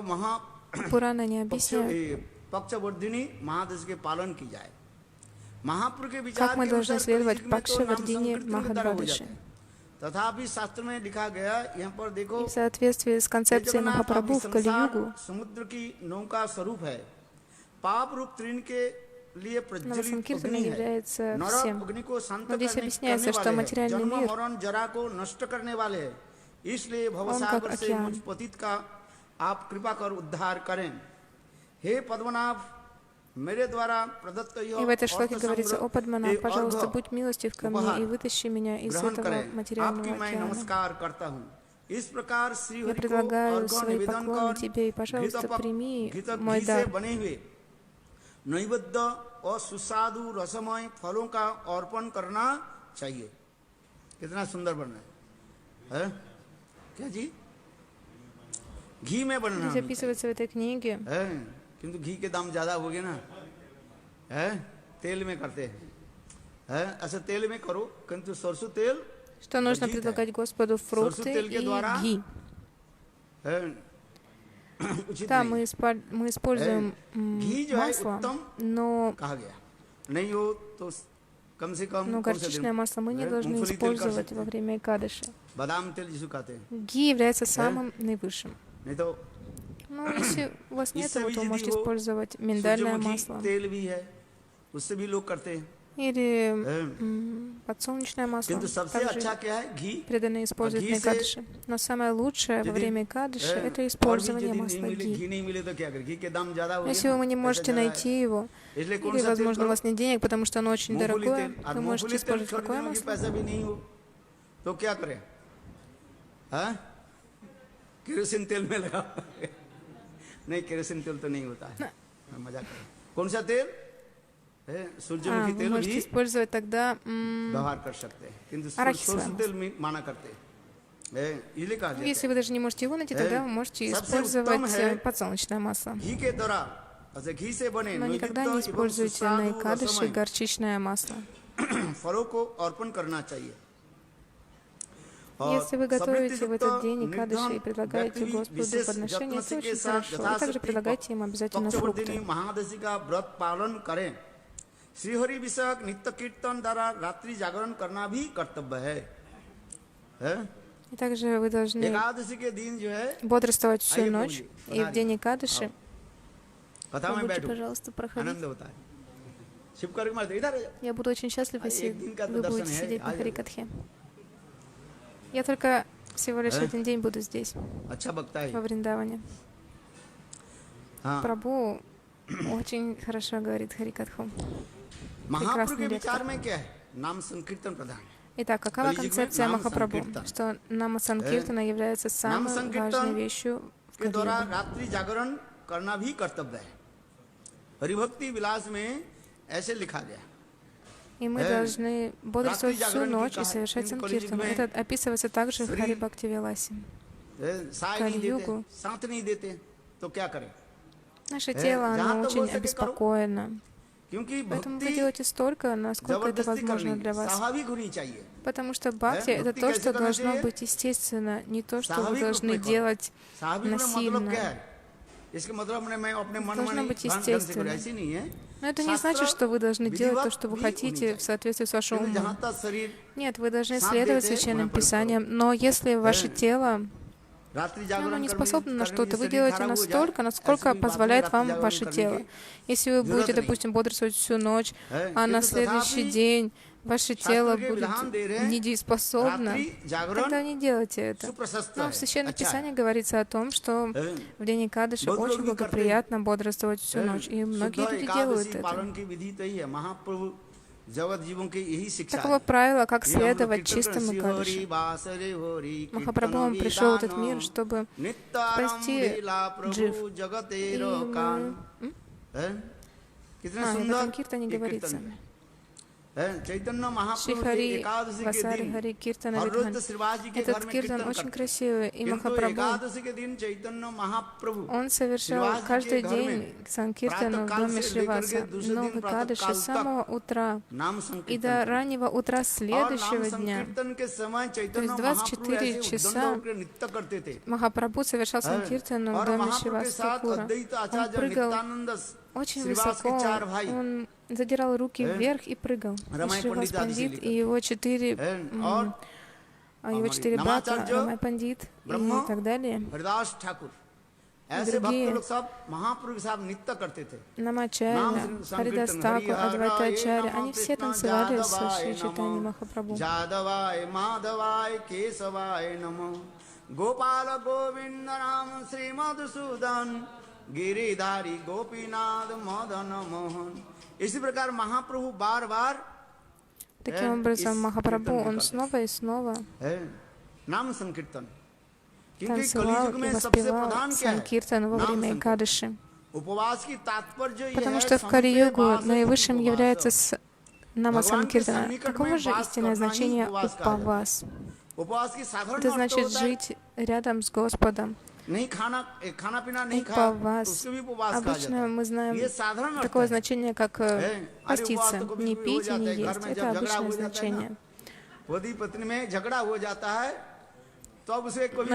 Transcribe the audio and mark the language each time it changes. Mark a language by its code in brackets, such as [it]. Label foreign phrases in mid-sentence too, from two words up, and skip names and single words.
[ru] Пураны не объясняют, [hi] पक्षवर्धिनी महादश के पालन की जाए। महापुर के विचार [ru] как мы [hi] के [ru] должны [hi] अनुसार [ru] следовать [hi] कलयुग में तो नाम [ru] Пакшавардине [hi] संकीर्तन के द्वारा हो [ru] Махадвадаши. [hi] जाता है। तथापि शास्त्र में लिखा गया, यहाँ पर देखो, [ru] И в соответствии с концепцией [hi] जगन्नाथ [ru] Махапрабху [hi] अभी [ru] в [hi] संसार [ru] Кали-югу, [hi] समुद्र की नौका स्वरूप है, पाप रूप तृण के लिए प्रज्वलित [ru] Самкиртана [hi] अग्नि है, [ru] является [hi] नरक [ru] всем. [hi] अग्नि को शांत [ru] Но здесь [hi] करने [ru] объясняется, что [hi] वाले हैं, [ru] материальный [hi] जन्म [ru] мир, [hi] मरण जरा को नष्ट करने वाले हैं, इसलिए [ru] как [hi] भवसागर से [ru] океан. [hi] मुझ पतित का आप कृपा कर उद्धार करें। हे पद्मनाभ, मेरे द्वारा प्रदत्त [ru] И в этой шлоке [hi] अर्थ [ru] говорится: [hi] संग्रह [ru] «О Падмана, [hi] एक [ru] пожалуйста, [hi] अर्घ [ru] будь милостив ко мне [hi] उपहार [ru] и вытащи меня из [hi] ग्रहण [ru] этого [hi] करें। [ru] материального [hi] आपकी मैं [ru] океана. [hi] नमस्कार करता हूँ। इस प्रकार श्री [ru] Я [hi] हरि को [ru] предлагаю [hi] अर्घ [ru] свои [hi] निवेदन [ru] поклоны [hi] कर [ru] тебе, и, пожалуйста, прими мой [hi] घी से [ru] дар. [hi] बने हुए नैवेद्य और सुस्वादु रसमय फलों का अर्पण करना चाहिए। कितना सुंदर बनना है? क्या जी? घी में बनना [ru] Здесь описывается в этой книге, [hi] है, किंतु घी के दाम ज्यादा हो गए ना, है? तेल में करते हैं, है? ऐसे तेल में करो, किंतु सरसों तेल [ru] что нужно [hi] वर्जित है। [ru] предлагать Господу фрукты [hi] सरसों तेल के [ru] и [hi] द्वारा [ru] ги. [hi] है, उचित [ru] Да, [hi] नहीं [ru] мы используем [hi] घी जो है [ru] масло, [hi] उत्तम [ru] но [hi] कहा गया, नहीं हो तो कम से कम कौन सा [ru] горчичное масло мы не [hi] है? [ru] должны [hi] मूंगफली तेल कर [ru] использовать [hi] सकते [ru] во [hi] हैं, [ru] время Экадаши. [hi] बादाम तेल जिसको कहते हैं, [ru] Ги является самым наивысшим. [hi] नहीं तो [ru] Ну, если у вас нет [hi] इससे [ru] его, [hi] भी [ru] то [hi] यदि [ru] можете [hi] हो, [ru] использовать миндальное [hi] सूर्यमुखी [ru] масло [hi] तेल भी है, उससे भी लोग करते हैं, [ru] или [hi] है? [ru] подсолнечное масло. [hi] किंतु सबसे [ru] Также [hi] अच्छा क्या है? घी। [ru] преданные используют [hi] घी [ru] на [hi] से [ru] Экадаши. Но самое лучшее во [hi] यदि [ru] время Экадаши [hi] है, [ru] это [hi] और भी [ru] использование [hi] यदि [ru] масла [hi] नहीं मिले, [ru] ги. [hi] घी नहीं मिले तो क्या करें? घी के दाम ज्यादा हो गए [ru] Если [hi] ना, [ru] вы не [hi] पैसा [ru] можете [hi] ज्यादा है। [ru] найти его, [hi] इसलिए कौन [ru] или, [hi] सा तेल [ru] возможно, у [hi] करो? [ru] вас нет денег, потому что оно очень [hi] मूंगफली [ru] дорогое, [hi] तेल। और [ru] вы можете [hi] मूंगफली तेल [ru] использовать какое [hi] खरीदने की [ru] масло? [hi] पैसा भी नहीं हो तो क्या करें? हाँ? केरोसिन तेल में लगा नहीं, केरोसिन तेल तो नहीं होता है, मैं मजाक कर रहा हूं। कौन सा तेल है? सूरजमुखी [ru] Вы [hi] तेल [ru] можете [hi] भी [ru] использовать тогда [hi] व्यवहार कर सकते हैं, किंतु [ru] арахисовое [hi] सरसों तेल में माना करते हैं, इसलिए कहा जाता [ru] если [hi] है [ru] вы даже не можете его найти, тогда вы можете [hi] सबसे [ru] использовать [hi] उत्तम है [ru] подсолнечное масло. [hi] घी के द्वारा, ऐसे घी से बने [ru] Но никогда не [hi] नैवेद्य एवं [ru] используйте на [hi] सुस्वादु [ru] Экадаши [hi] रसमय [ru] горчичное масло. [hi] फलों को अर्पण करना चाहिए। और [ru] Если вы готовите в [hi] समृद्धियुक्त [ru] этот день Экадаши и [hi] निर्धन [ru] предлагаете [hi] व्यक्ति [ru] Господу [hi] विशेष [ru] подношение, [hi] जत्न [ru] это [hi] के [ru] очень [hi] साथ [ru] хорошо. И [hi] यथाशक्ति [ru] также предлагайте им обязательно [hi] पक्षवर्धिनी [ru] фрукты. [hi] महादशी का व्रत पालन करें। श्रीहरि विषयक नित्य कीर्तन द्वारा रात्रि जागरण करना भी कर्तव्य है? [ru] И также вы должны [hi] एकादशी के दिन जो है [ru] бодрствовать всю [hi] आइए [ru] ночь. [hi] प्रभु जी, [ru] И в день Экадаши [hi] कथा में [ru] будьте, [hi] बैठो, [ru] пожалуйста, проходить. [hi] आनंद होता है। शिव करके मत इधर आ जाओ। [ru] Я буду очень счастлив, если [hi] एक दिन का तो [ru] вы [hi] दर्शन [ru] будете [hi] है, [ru] сидеть [hi] आ [ru] на [hi] जाओ। [ru] Харикатхе. Я только всего лишь один день буду здесь, [hi] अच्छा बकता है। [ru] во Вриндаване. [hi] हाँ, [ru] Прабху очень хорошо говорит Харикатху. [hi] महाप्रभु के [ru] прекрасный [hi] विचार [ru] лектор. [hi] में क्या है? नाम संकीर्तन प्रधान है। [ru] Итак, какова [hi] Калиюг में [ru] концепция [hi] नाम [ru] Махапрабху? [hi] संकीर्तन। [ru] Что Нама Санкиртана является самой [hi] संकीर्तन [ru] важной вещью в [hi] के द्वारा [ru] Кали-югу. [hi] रात्रि जागरण करना भी कर्तव्य है। हरिभक्ति विलास में ऐसे लिखा गया [ru] И мы должны бодрствовать всю ночь и совершать санкиртану. Это описывается также в Хари Бхакти Виласе. [hi] साय नहीं देते, [ru] Кали-югу. [hi] साथ नहीं देते, तो क्या करें? [ru] Наше тело, оно очень обеспокоено. [hi] क्योंकि [ru] Поэтому вы [hi] भक्ति [ru] делаете столько, насколько это [hi] जबरदस्ती [ru] возможно [hi] करनी [ru] для вас. [hi] स्वाभाविक होनी चाहिए. [ru] Потому что бхакти — это [hi] भक्ति [ru] то, [hi] कैसे [ru] что [hi] करना [ru] должно [hi] चाहिए? [ru] быть естественно, не то, что вы [hi] स्वाभाविक रूप [ru] должны [hi] में करो. [ru] делать [hi] स्वाभाविक में मतलब क्या [ru] насильно. [hi] है? इसके मतलब मैं अपने मन [ru] Должно [hi] मानी [ru] быть [hi] ढंग से [ru] естественно. [hi] करूं, ऐसी नहीं है. [ru] Но это не [hi] शास्त्र [ru] значит, что вы должны делать то, [hi] विधिवत [ru] что вы [hi] भी [ru] хотите [hi] होनी [ru] в соответствии с вашим [hi] चाहिए. जहाँ [ru] умом. [hi] तक शरीर [ru] Нет, вы должны [hi] साथ [ru] следовать [hi] देते, [ru] священным [hi] वहाँ पर [ru] писаниям, но если ваше тело [hi] रात्रि [ru] оно [hi] जागरण [ru] не [hi] करने- [ru] способно на [hi] करने [ru] что-то, [hi] से [ru] вы [hi] शरीर [ru] делаете [hi] खराब हो जाए, [ru] настолько, насколько [hi] ऐसी कोई बात [ru] позволяет [hi] नहीं, [ru] вам [hi] रात्रि [ru] ваше [hi] जागरण [ru] тело. [hi] करने की [ru] Если вы [hi] जरूरत [ru] будете, [hi] नहीं. [ru] допустим, бодрствовать всю ночь, а [hi] किंतु [ru] на следующий [hi] तथापि [ru] день ваше тело [hi] शास्त्र के [ru] будет [hi] विधान दे रहे हैं, [ru] недееспособно, [hi] रात्रि जागरण [ru] тогда не делайте это. [hi] सुप्रशस्त [ru] Но [hi] है, [ru] в Священном [hi] अच्छा है. [ru] Писании говорится о том, что в день Экадаши [hi] बहुत लोग [ru] очень [hi] भी [ru] благоприятно бодрствовать всю [hi] हैं? [ru] ночь, и многие [hi] शुद्ध [ru] люди делают [hi] एकादशी [ru] это. [hi] पालन की विधि तो ही है. महाप्रभु जगत जीवों की यही शिक्षा [ru] Таково [hi] है. [ru] правило, как [hi] ये हम लोग [ru] следовать [hi] कीर्तन [ru] чистым [hi] करते हैं, श्री [ru] Экадаши. [bn] हरि वासरे हरि [ru] Махапрабху он [bn] कीर्तन [ru] пришел в этот [bn] विधानो, [ru] мир, чтобы [bn] नित्यानंद [ru] спасти [bn] लीला प्रभु [ru] джив. [bn] जगतेरो [ru] И [bn] कान. [ru] мы- [hi] हैं? कितने [ru] об [hi] सुंदर [ru] этом киртане [hi] ये [ru] говорится. [hi] कीर्तन है. हैं? चैतन्य महाप्रभु [ru] Шри [hi] के [ru] Хари [hi] एकादशी के [ru] Васари [hi] दिन [ru] Хари Киртана [hi] हर रोज [ru] Видхан. [hi] तो श्रीवास जी के घर [ru] Этот [hi] में [ru] киртан [hi] कीर्तन [ru] очень [hi] करते हैं. [ru] красивый, и [hi] किंतु [ru] Махапрабху [hi] एकादशी के दिन चैतन्य महाप्रभु [ru] он совершал [hi] श्रीवास जी [ru] каждый [hi] के घर [ru] день [hi] में [ru] санкиртану в [hi] प्रातःकाल [ru] доме [hi] से [ru] Шриваса, [hi] लेकर के दूसरे [ru] но [hi] दिन [ru] в [hi] प्रातःकाल [ru] Экадаши с самого утра [hi] नाम [ru] и [hi] संकीर्तन [ru] до раннего утра [hi] और नाम [ru] следующего дня [hi] संकीर्तन के समय चैतन्य [ru] есть [hi] महाप्रभु [ru] 24 [hi] ऐसे [ru] часа [hi] उद्दंड होकर नृत्य करते थे. [ru] Махапрабху совершал санкиртану в [hi] और [ru] доме [hi] महाप्रभु के [ru] Шриваса [hi] साथ [ru] Такура. [hi] अद्वैत [ru] Он [hi] आचार्य [ru] прыгал [hi] नित्यानंद [ru] очень [hi] श्रीवास के [ru] высоко, [hi] चार भाई [ru] он задирал руки вверх и прыгал. И Рамай Шривас Пандит [hi] आदि से [ru] Пандит [hi] लेकर. [ru] и его четыре [hi] और [ru] брата, Намачарья, Рамай Пандит и [hi] ब्रह्मा, [ru] так далее. [hi] हरिदास ठाकुर ऐसे भक्त [ru] другие. [hi] लोग सब महाप्रभु के साथ नृत्य करते थे. [ru] Намачарья, Харидас Такур, Адвайтачарья, они все танцевали с Шри Чайтаньей Махапрабху. [sa] जादवाय माधवाय केशवाय नमो गोपाल गोविंद नाम श्री मधुसूदन गिरिधारी गोपीनाथ मदन मोहन. [hi] इसी प्रकार महाप्रभु बार बार [ru] Таким образом, Махапрабху, он снова и снова [hi] नाम संकीर्तन, क्योंकि [ru] танцевал [hi] कलयुग [ru] и [hi] में सबसे [ru] воспевал [hi] प्रधान क्या है? [ru] санкиртан во [hi] नाम [ru] время [hi] संकीर्तन. [ru] Экадаши. [hi] उपवास की तात्पर्य ये [ru] Потому [hi] है, [ru] что в [hi] संते [ru] Кали-югу [hi] वासरे [ru] наивысшим [hi] उपवास. [ru] является Нама [hi] Бхагаван के [ru] Санкиртана. [hi] सन्निकट [ru] Каково [hi] में [ru] же [hi] वास [ru] истинное [hi] करना ही [ru] значение [hi] उपवास कहा जाता है. [ru] Упавас? [hi] उपवास की साधारण [ru] Это [hi] अर्थ [ru] значит [hi] होता है, [ru] жить рядом с Господом. [hi] नहीं खाना पीना नहीं खाया, [ru] Упавас. [hi] उसको भी उपवास कहा जाता [ru] Обычно [hi] है. [ru] мы знаем [hi] ये साधारण अर्थ [ru] такое [hi] है. [ru] значение, как поститься. Не пить и не есть. Это обычное значение. [hi] पति पत्नी में झगड़ा हो जाता है तो अब उसे कोई